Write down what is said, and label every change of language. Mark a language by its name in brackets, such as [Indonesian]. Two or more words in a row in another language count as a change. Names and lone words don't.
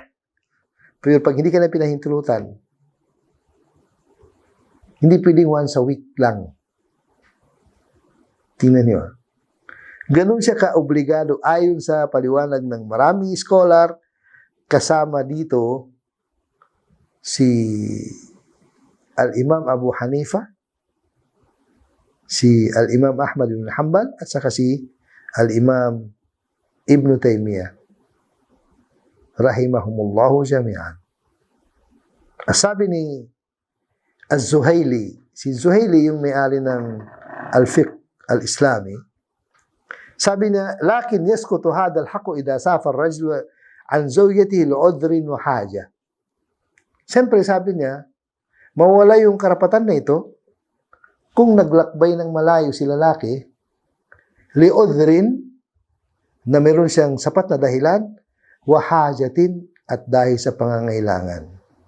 [Filipino] Pero pag hindi ka na pinahintulutan, hindi pwedeng [English] once a week [Filipino] lang. Tingnan niyo. Ganun siya ka-obligado ayon sa paliwanag ng maraming scholar, kasama dito si Al-Imam Abu Hanifa, si Al-Imam Ahmad bin Hanbal, at saka si Al-Imam Ibn Taymiyyah. [Arabic] رحمهم الله جميعا. [Filipino] Sabi ni Az-Zuhaili, si Zuhaili yung may-ari ng Al-Fiqh Al-Islami, Sabi niya, [Arabic] لكن يسقط هذا الحق إذا سافر الرجل عن زوجته لعذر وحاجة. [Filipino] Siyempre, sabi niya, mawala yung karapatan na ito kung naglakbay ng malayo si lalaki, li'udhrin, na meron siyang sapat na dahilan, [Arabic] وحاجة, [Filipino] at dahil sa pangangailangan.